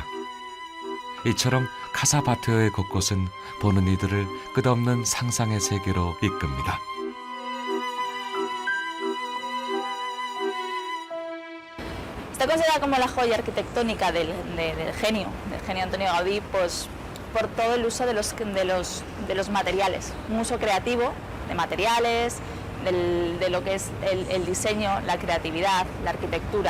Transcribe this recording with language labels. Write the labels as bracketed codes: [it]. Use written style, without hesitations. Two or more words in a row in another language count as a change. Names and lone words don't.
[ko] 이처럼 카사바테오의 곳곳은 보는 이들을 끝없는 상상의 세계로 이끕니다. [es] Está considerada como la joya arquitectónica del genio Antonio Gaudí, pues por todo el uso de los materiales, un uso creativo de materiales, de lo que es el diseño, la creatividad, la arquitectura.